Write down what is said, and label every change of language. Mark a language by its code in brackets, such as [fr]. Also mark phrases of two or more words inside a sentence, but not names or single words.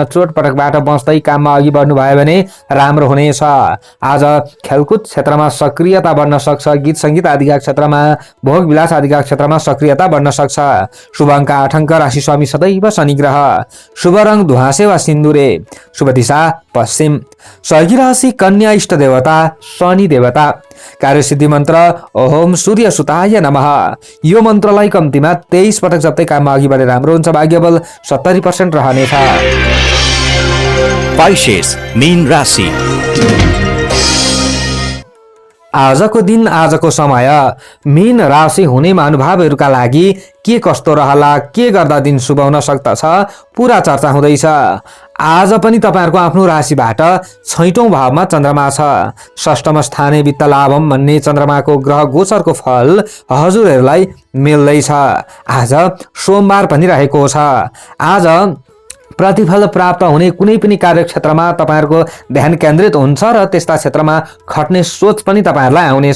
[ne] चोटपटकबाट बस्दै काममा अघि बढ्नु भयो भने राम्रो हुनेछ। आज खेलकुद क्षेत्रमा सक्रियता बढ्न सक्छ। गीत संगीत आदिका क्षेत्रमा, भोग विलास आदिका क्षेत्रमा सक्रियता बढ्न सक्छ। शुभ अङ्क 8 अङ्क, राशि स्वामी सदैव शनि ग्रह। शुभ रङ धुवासे वा सिन्दुरे। शुभ दिशा पश्चिम। सहयोगी राशि कन्या, इष्ट देवता शनि देवता। कार्यसिद्धि मन्त्र [sa] ओम सूर्य सुताय नमः। [ne] यो मन्त्रलाई कम्तीमा 23 पटक जप्दै काममा अघि बढे राम्रो हुन्छ। भाग्यबल 70% रहनेछ। पाइसेस मीन राशि। आजको दिन आजको समय मीन राशि हुने महानुभावहरूका लागि के कस्तो रहला, के गर्दा दिन शुभ हुन सक्दछ, पुरा चर्चा हुँदैछ। आज पनि तपाईहरुको आफ्नो राशिबाट 6औं भावमा चन्द्रमा छ। [sa] षष्ठम स्थाने वित्त लाभम [ne] भन्ने चन्द्रमाको ग्रह गोचरको फल हजुरहरूलाई मिल्दैछ। आज सोमबार पनि रहेको छ। आज प्रतिफल प्राप्त हुने कुनै पनि कार्यक्षेत्रमा तपाईँहरूको ध्यान केन्द्रित हुन्छ र त्यस्ता क्षेत्रमा खट्ने सोच पनि तपाईँहरूलाई आउनेछ।